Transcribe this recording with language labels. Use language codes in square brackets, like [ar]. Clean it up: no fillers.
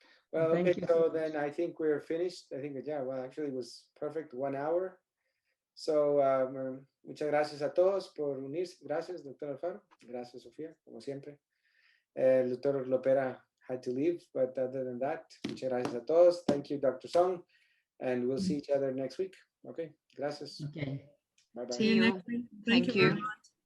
[en] Well, okay, so then I think we're finished. I think that, yeah, well, actually it was perfect, 1 hour. [es] So, muchas gracias a todos por unirse. Gracias, Dr. Alfaro. Gracias, Sofía, como siempre. El Dr. [en] Lopera had to leave, but other than that, [es] muchas gracias a todos. [en] Thank you, Dr. Song, and we'll see each other next week. [es] Okay, gracias. [en] Okay. Bye-bye. See you next week. Thank you very much.